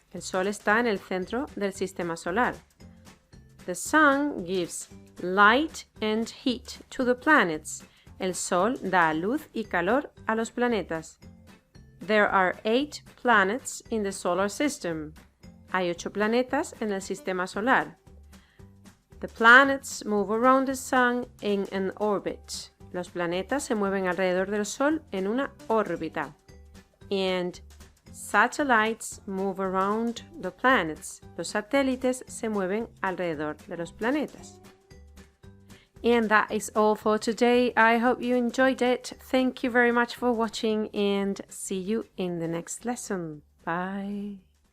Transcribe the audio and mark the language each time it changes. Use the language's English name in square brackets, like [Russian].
[Spanish] El sol está en el centro del sistema solar. [English] The sun gives light and heat to the planets. [Spanish] El sol da luz y calor a los planetas. [English] There are 8 planets in the solar system. [Spanish] Hay 8 planetas en el sistema solar. [English] The planets move around the sun in an orbit. [Spanish] Los planetas se mueven alrededor del sol en una órbita. [English] And satellites move around the planets. [Spanish] Los satélites se mueven alrededor de los planetas. [English] And that is all for today. I hope you enjoyed it. Thank you very much for watching and see you in the next lesson. Bye.